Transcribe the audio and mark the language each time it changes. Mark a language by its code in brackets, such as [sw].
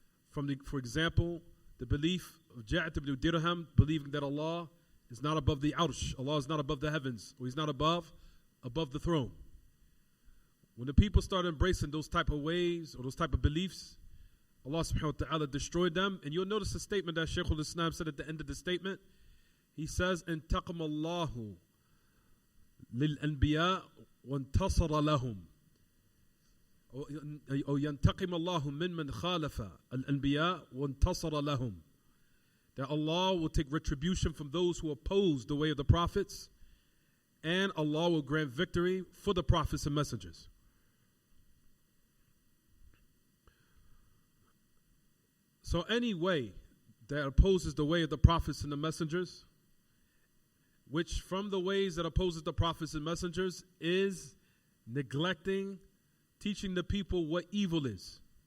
[en] For example, the belief of Ja'd ibn Dirham, believing that Allah is not above the Arsh, Allah is not above the heavens, or He's not above the throne. When the people started embracing those type of ways or those type of beliefs, Allah subhanahu wa ta'ala destroyed them. And you'll notice the statement that Shaykh al-Islam said at the end of the statement. He says, [ar] انتقم الله للأنبياء وانتصر لهم. أو ينتقم الله من خالف الأنبياء وانتصر لهم. [en] That Allah will take retribution from those who oppose the way of the prophets, and Allah will grant victory for the prophets and messengers. So any way that opposes the way of the prophets and the messengers, which from the ways that opposes the prophets and messengers is neglecting teaching the people what evil is.